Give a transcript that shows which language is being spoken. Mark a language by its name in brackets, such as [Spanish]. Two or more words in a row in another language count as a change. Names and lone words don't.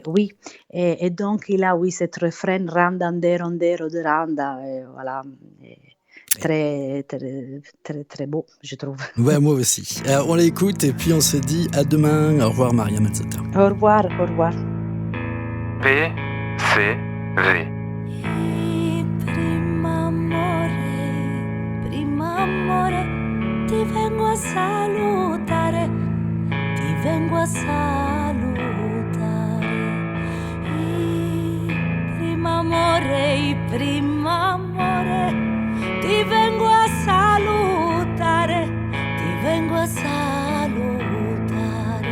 [French] Oui, et donc il a, oui, cet refrain Randandero de Randa, voilà, très, très, très, très beau, je trouve. Ouais, moi aussi. On l'écoute et puis on se dit à demain. Au revoir, Maria Mazzotta. Au revoir, au revoir. PCV. [Italian] Prima amore, ti vengo a salutare, ti vengo a salutare. Prima amore, ti vengo a salutare, ti vengo a salutare.